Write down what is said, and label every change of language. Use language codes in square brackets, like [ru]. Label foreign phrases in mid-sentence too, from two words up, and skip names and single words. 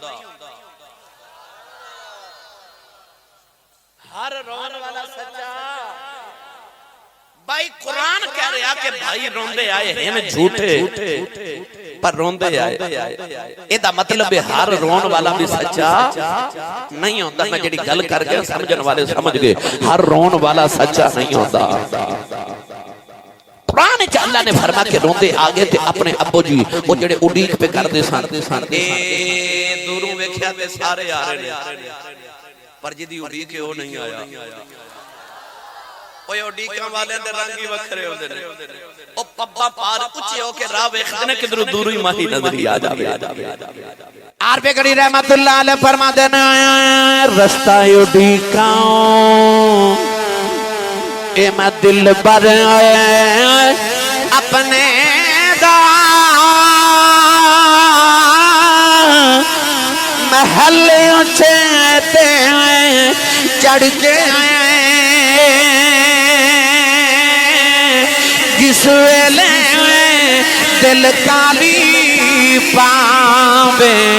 [pa] ہر رون والا سچا بھائی قرآن کہہ رہا کہ بھائی روندے آئے ہیں جھوٹے پر روندے آئے. ایدا مطلب ہے ہر رون والا بھی سچا نہیں ہوندا. میں جڑی گل کر گیا سمجھن والے سمجھ گئے. ہر رون والا سچا نہیں ہوندا. قرآن وچ اللہ نے فرمایا کہ روندے آگے تے اپنے ابو جی وہ جڑے اڈیک پہ کردے سن دوروں ویکھیا تے سارے آ رہے نے پر جدی اڈیک او نہیں آیا. اوے اڈیکاں والے دے رنگ ہی وکھرے ہوندے نے. او پبا پار اونچے ہو کے راہ ویکھدے نے کدھروں دوروں ہی ماہی نظر آ جاوے. عارف گڑی [ar] رحمت اللہ علیہ [pa] فرما دینا رستہ اڈیکاں اے میں دل بر اپنے دا محل اونچے تے چڑھ کے جس ویلے دل کالی پاوے